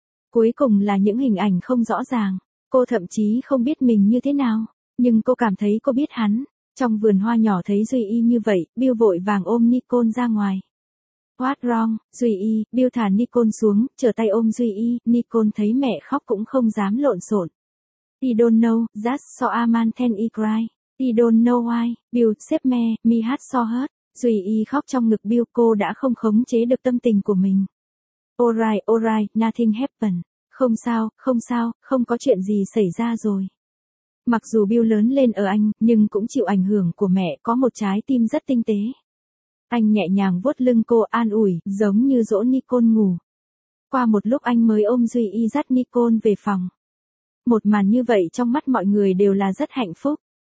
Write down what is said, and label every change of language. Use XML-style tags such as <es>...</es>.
<vi>Cuối cùng là những hình ảnh không rõ ràng, cô thậm chí không biết mình như thế nào, nhưng cô cảm thấy cô biết hắn. Trong vườn hoa nhỏ thấy Duy Y như vậy, Bill vội vàng ôm Nicole ra ngoài.</vi> <en>What wrong,</en> <vi>Duy Y, Bill thả Nicole xuống, trở tay ôm Duy Y, Nicole thấy mẹ khóc cũng không dám lộn xộn.</vi> <en>I don't know, just saw a man then I cry. I don't know why, Bill, save me, me had so hurt.</en> <vi>Duy Y khóc trong ngực Bill, cô đã không khống chế được tâm tình của mình.</vi> <en>Alright, alright, nothing happened.</en> <vi>Không sao, không sao, không có chuyện gì xảy ra rồi. Mặc dù Bill lớn lên ở Anh, nhưng cũng chịu ảnh hưởng của mẹ, có một trái tim rất tinh tế. Anh nhẹ nhàng vuốt lưng cô an ủi, giống như dỗ Nicole ngủ. Qua một lúc anh mới ôm Duy Y dắt Nicole về phòng. Một màn như vậy trong mắt mọi người đều là rất hạnh phúc.</vi>